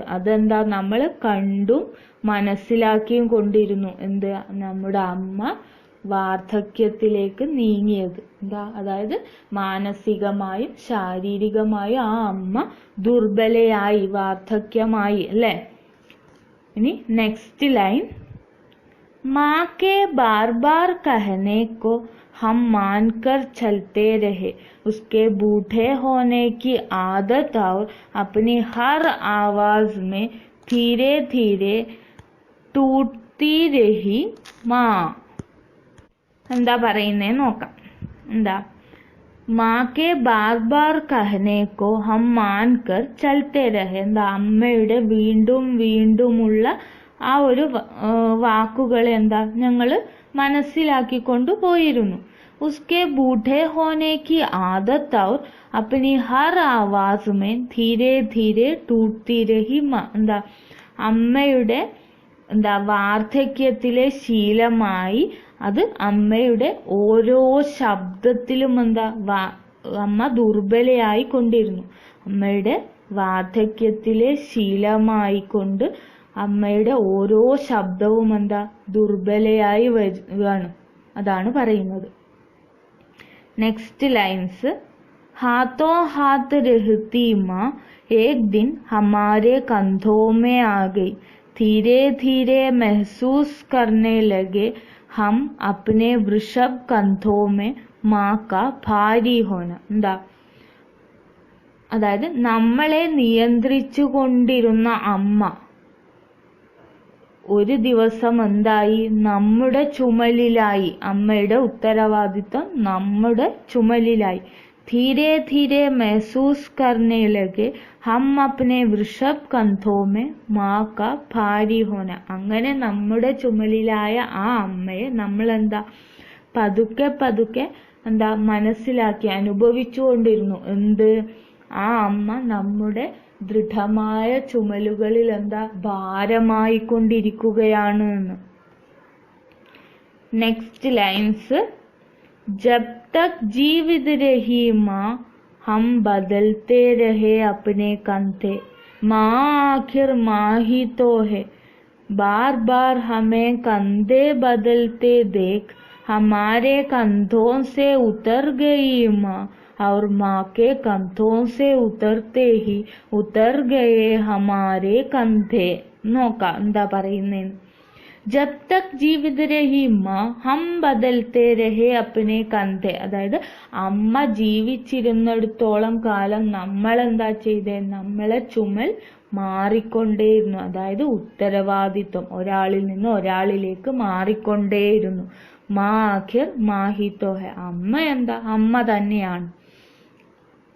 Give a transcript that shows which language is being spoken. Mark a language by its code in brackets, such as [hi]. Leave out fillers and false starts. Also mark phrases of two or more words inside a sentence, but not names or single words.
[ml] അതെന്താ, നമ്മൾ കണ്ടും മനസ്സിലാക്കിയും കൊണ്ടിരുന്നു. എന്ത്, നമ്മുടെ അമ്മ വാർദ്ധക്യത്തിലേക്ക് നീങ്ങിയത്. എന്താ, അതായത് മാനസികമായും ശാരീരികമായും ആ അമ്മ ദുർബലയായി, വാർദ്ധക്യമായി അല്ലെ. [en] ഇനി next line, [hi] माँ के बार बार कहने को हम मानकर चलते रहे, उसके बूढ़े होने की आदत और अपनी हर आवाज में धीरे धीरे टूटती रही माँ. [ml] എന്താ പറയുന്നേ നോക്കാം. എന്താ, [hi] माँ के बार बार कहने को हम मानकर चलते रहे. [ml] എന്താ, അമ്മയുടെ വീണ്ടും വീണ്ടുമുള്ള ആ ഒരു വാക്കുകൾ എന്താ, ഞങ്ങൾ മനസ്സിലാക്കിക്കൊണ്ടു പോയിരുന്നു. [hi] उसके बूढ़े होने की आदत और अपनी हर आवाज में धीरे धीरे टूटती रही माँ. [ml] എന്താ, അമ്മയുടെ എന്താ വാർദ്ധക്യത്തിലെ ശീലമായി അത് അമ്മയുടെ ഓരോ ശബ്ദത്തിലും എന്താ അമ്മ ദുർബലയായി കൊണ്ടിരുന്നു. അമ്മയുടെ വാർദ്ധക്യത്തിലെ ശീലമായി കൊണ്ട് അമ്മയുടെ ഓരോ ശബ്ദവും എന്താ ദുർബലയായി വരികയാണ്. അതാണ് പറയുന്നത്. [en] next lines, [hi] हाथों हाथ रहती माँ एक दिन हमारे कंधों में आ गई, धीरे धीरे महसूस करने लगे हम अपने वृषभ कंधों में माँ का भारी होना. [ml] എന്താ, അതായത് നമ്മളെ നിയന്ത്രിച്ചു കൊണ്ടിരുന്ന അമ്മ ഒരു ദിവസം എന്തായി, നമ്മുടെ ചുമലിലായി. അമ്മയുടെ ഉത്തരവാദിത്വം നമ്മുടെ ചുമലിലായി. [hi] धीरे धीरे महसूस करने लगे हम अपने वृषभ कंधों में माँ का भारी होना. [ml] അങ്ങനെ നമ്മുടെ ചുമലിലായ ആ അമ്മയെ നമ്മൾ എന്താ പതുക്കെ പതുക്കെ എന്താ മനസ്സിലാക്കി അനുഭവിച്ചു കൊണ്ടിരുന്നു. എന്ത്, ആ അമ്മ നമ്മുടെ ദൃഢമായ ചുമലുകളിൽ എന്താ ഭാരമായി കൊണ്ടിരിക്കുകയാണ് എന്ന്. [en] next lines, [hi] जब तक जीवित रही माँ हम बदलते रहे अपने कंधे, माँ आखिर माँ ही तो है, बार बार हमें कंधे बदलते देख हमारे कंधों से उतर गई माँ और माँ के कंधों से उतरते ही उतर गए हमारे कंधे. [ml] നോക്കാം എന്താ പറയുന്നേന്ന്. [hi] जब तक जीवित रही माँ हम बदलते रहे अपने कंधे. [ml] അതായത് അമ്മ ജീവിച്ചിരുന്നിടത്തോളം കാലം നമ്മൾ എന്താ ചെയ്തേ, നമ്മളെ ചുമൽ മാറിക്കൊണ്ടേയിരുന്നു. അതായത് ഉത്തരവാദിത്വം ഒരാളിൽ നിന്ന് ഒരാളിലേക്ക് മാറിക്കൊണ്ടേയിരുന്നു. [hi] माँ आखिर माँ ही तो है, [ml] അമ്മ എന്താ, അമ്മ തന്നെയാണ്.